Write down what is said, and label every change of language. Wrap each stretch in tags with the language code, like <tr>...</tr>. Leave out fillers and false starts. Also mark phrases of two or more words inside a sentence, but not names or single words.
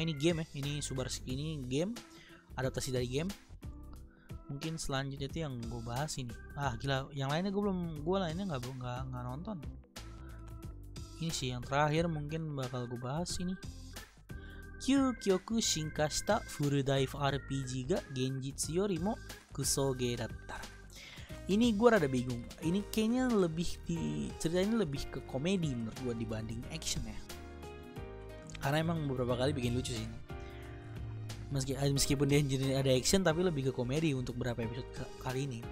<id>Ini game ya, ini Subarski, ini game, adaptasi dari game. Mungkin selanjutnya itu yang gue bahas ini. Gila, yang lainnya gue lainnya nggak nonton. Ini sih yang terakhir mungkin bakal gue bahas ini. Kyukyoku shinka shita full dive RPG ga genjitsu yorimo kusoge dattara. Ini gue rada bingung. Ini kayaknya cerita ini lebih ke komedi menurut gue dibanding action ya. Karena emang beberapa kali bikin lucu sih ini. Meskipun dia jadi ada action, tapi lebih ke komedi untuk beberapa episode kali ini.</id>